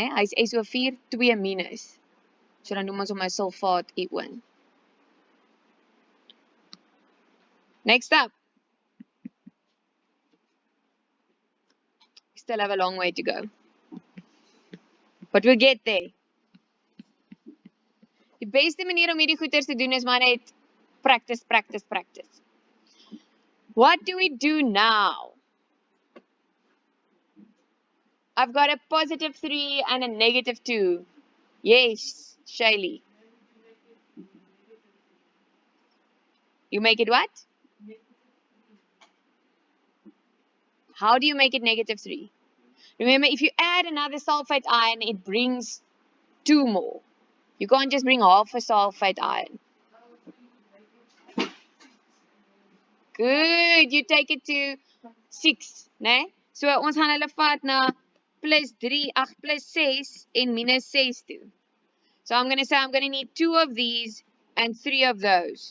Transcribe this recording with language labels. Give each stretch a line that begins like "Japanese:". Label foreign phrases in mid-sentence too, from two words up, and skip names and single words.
Afrikaans: Hy's SO4 2 minus. So dan noem ons hom 'n sulfaat ion.
English: Next up. Still have a long way to go. But we'll get there.
Afrikaans: Die beste manier om hierdie goeters te doen is maar net
English: practice, practice, practice. What do we do now? I've got a +3 and a -2. Yes, Shaylee. You make it what? How do you make it -3? Remember, if you add another sulfate ion, it brings 2 more. You can't just bring half a sulfate ion. Good, you take it to 6,
Afrikaans: né? So ons gaan hulle vat na +3, +6 en -6 toe.
English: So I'm going to say I'm going to need 2 of these and 3 of those.